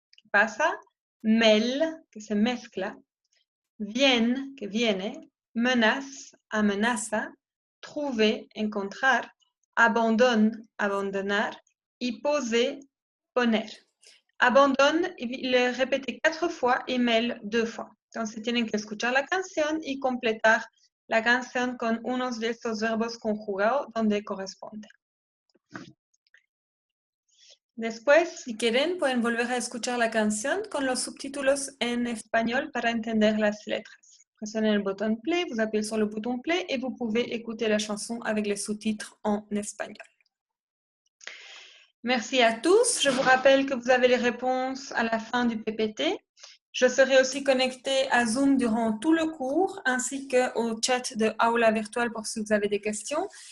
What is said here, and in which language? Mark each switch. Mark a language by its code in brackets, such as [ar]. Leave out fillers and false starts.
[es] Pasa. Mel, que se mezcla. Vienne, que viene. Menace, amenaza. Trouver, encontrar. Abandonne, abandonar. Y poser, poner. Abandonne, [fr] le repete 4 fois [es] y Mel [fr] 2 fois. [es] Entonces tienen que escuchar la canción y completar la canción con unos de estos verbos conjugados donde corresponde. Después, si quieren, pueden volver a escuchar la canción con los subtítulos en español para entender las letras. [fr] Pressionnez le bouton play, vous appuyez sur le bouton play et vous pouvez écouter la chanson avec les sous-titres en espagnol. Merci à tous. Je vous rappelle que vous avez les réponses à la fin du PPT. Je serai aussi connectée à Zoom durant tout le cours, ainsi qu'au chat de Aula Virtual pour si vous avez des questions.